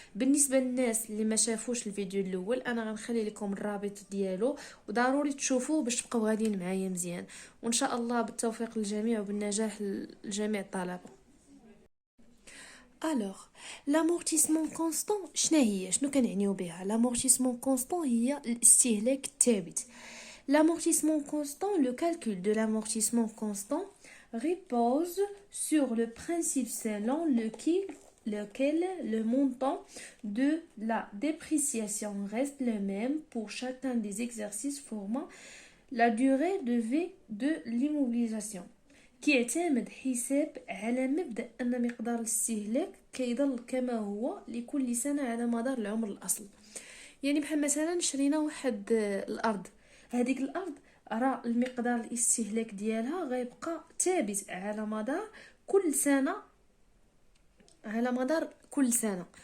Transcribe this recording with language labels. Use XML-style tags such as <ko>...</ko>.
<ar>بالنسبه للناس اللي ما شافوش الفيديو الاول، انا غنخلي لكم الرابط ديالو وضروري تشوفوه باش تبقاو غاديين معايا مزيان، وان شاء الله بالتوفيق للجميع وبالنجاح لجميع الطلبه. الوغ لامورتيسمون كونستون شنو كنعنيو بها؟ لامورتيسمون كونستون هي الاستهلاك الثابت.</ar> <fr>L'amortissement constant, le calcul de l'amortissement constant repose sur le principe selon lequel le montant de la dépréciation reste le même pour chacun des exercices formant la durée de vie de l'immobilisation.</fr> <ar>كيعتمد حساب على مبدأ أن مقدار الاستهلاك كيظل كما هو لكل سنة على مدار العمر الأصل. يعني بحال مثلا شرينا واحد الأرض، هذيك الأرض راه المقدار الاستهلاك ديالها غيبقى ثابت على مدار كل سنة، على مدار كل سنة.</ar>